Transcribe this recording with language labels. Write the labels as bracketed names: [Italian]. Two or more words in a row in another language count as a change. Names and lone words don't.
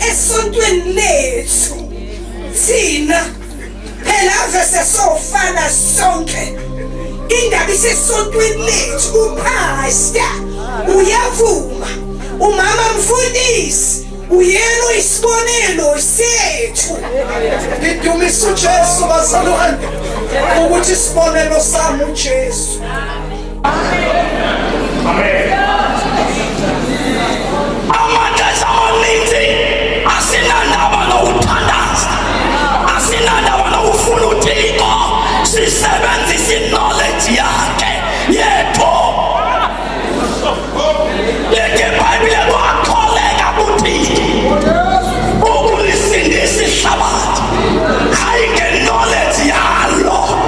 [Zulu] esontweni lethu thina phela ave sesofana sonke indaba isesontweni lethu upastor uyavuma umama mfundisi uyena isibonelo sethu ngidumisa uJesu bazalwane ukuthi isibonelo sami uJesu. Amen. [Xhosa] Amaxesha amaninzi asinandaba nokuthandaza, asinandaba nokufuna uThixo, sisebenzisa iknowledge yakhe yethu. Yeke iBhayibhile kwakholeka kuThixo ukulisindisa ihlabathi, hayi ngeknowledge yalo.